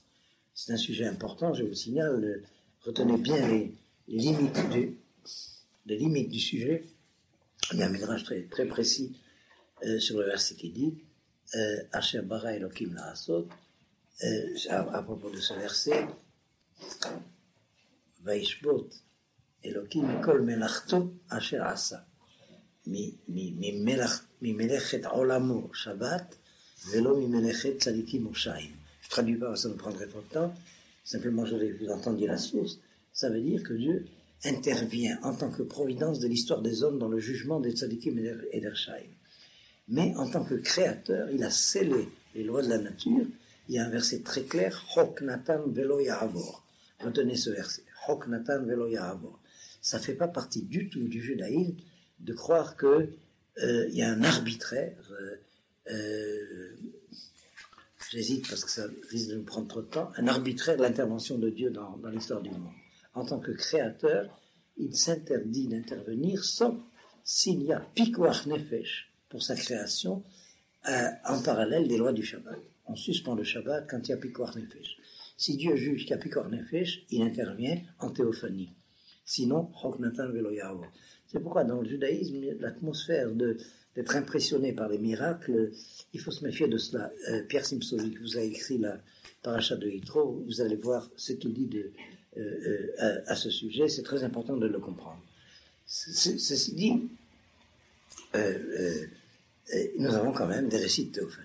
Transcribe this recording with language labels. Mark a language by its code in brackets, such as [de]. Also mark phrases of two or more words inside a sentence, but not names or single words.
[fr] C'est un sujet important, je vous signale, retenez bien les limites du sujet. Il y a un métrage très, très précis sur le verset qui dit [he] אשר ברא אלהים לעשות, [fr] à propos de ce verset, [he] וישבות אלהים כל מלאכתו אשר עשה ממלאכת עולמו שבת ולא ממלאכת צדיקים ורשעים. [fr] Je traduis pas, ça me prendrait trop de temps. Simplement, je voulais que vous entendiez la source. Ça veut dire que Dieu intervient en tant que providence de l'histoire des hommes dans le jugement des tzadikim et des Shaim. Mais en tant que créateur, il a scellé les lois de la nature. Il y a un verset très clair, [he] חק נתן ולא יעבור. [fr] Retenez ce verset, [he] חק נתן ולא יעבור. [fr] Ça ne fait pas partie du tout du judaïsme de croire qu'il y a un arbitraire. J'hésite parce que ça risque de nous prendre trop de temps. Un arbitraire de l'intervention de Dieu dans l'histoire du monde. En tant que créateur, il s'interdit d'intervenir sauf s'il y a [he] פיקוח נפש [fr] pour sa création, en parallèle des lois du Shabbat. On suspend le Shabbat quand il y a [he] פיקוח נפש. [fr] Si Dieu juge qu'il y a [he] פיקוח נפש, [fr] il intervient en théophanie. [he] Sinon, חק נתן ולא יעבור. [fr] C'est pourquoi dans le judaïsme, l'atmosphère d'être impressionné par les miracles, il faut se méfier de cela. Pierre Simsovic vous a écrit la paracha de Yitro, vous allez voir ce qu'il dit à ce sujet, c'est très important de le comprendre. Ceci dit, nous avons quand même des récits de théophanie.